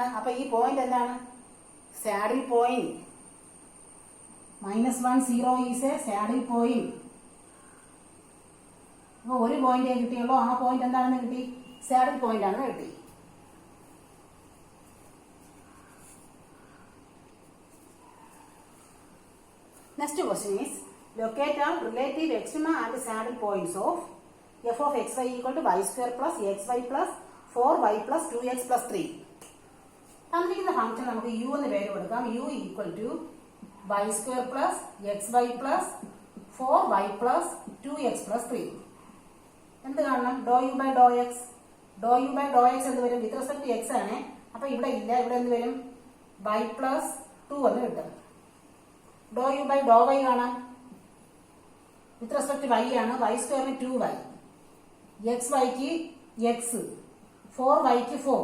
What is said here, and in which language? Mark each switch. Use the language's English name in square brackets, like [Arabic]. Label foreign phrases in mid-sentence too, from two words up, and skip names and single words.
[Malayalam] അപ്പൊ ഈ പോയിന്റ് എന്താണ്? [English] saddle point. -1 0 is a saddle point. [Malayalam] അപ്പൊ ഒരു പോയിന്റേ കിട്ടിയുള്ളൂ. ആ പോയിന്റ് എന്താണെന്ന് കിട്ടി? [English] saddle point [Malayalam] ആണെന്ന് കിട്ടി. [English] next question is, locate our relative extrema and saddle points of f of xy equal to y² plus xy plus 4y plus 2x plus 3. [Malayalam] തന്നിരിക്കുന്ന ഫംഗ്ഷൻ നമുക്ക് u എന്ന് പേര് കൊടുക്കാം. [English] u equal to y² plus xy plus 4y plus 2x plus 3. [Malayalam] എന്ത് കാണണം? [English] dou u by dou x. dou u by dou x [Malayalam] എന്ത് വരും? [English] with respect x [Malayalam] ആണ്. അപ്പൊ ഇവിടെ ഇല്ല. ഇവിടെ എന്ത് വരും? [English] y plus 2 [Malayalam] എന്ന് കിട്ടും. [English] dou u by dou y കാണാം. with respect y ആണ്. [Malayalam] വൈ സ്ക്വയറിന് 2y, എക്സ് വൈക്ക് എക്സ്, 4y ക്ക് 4.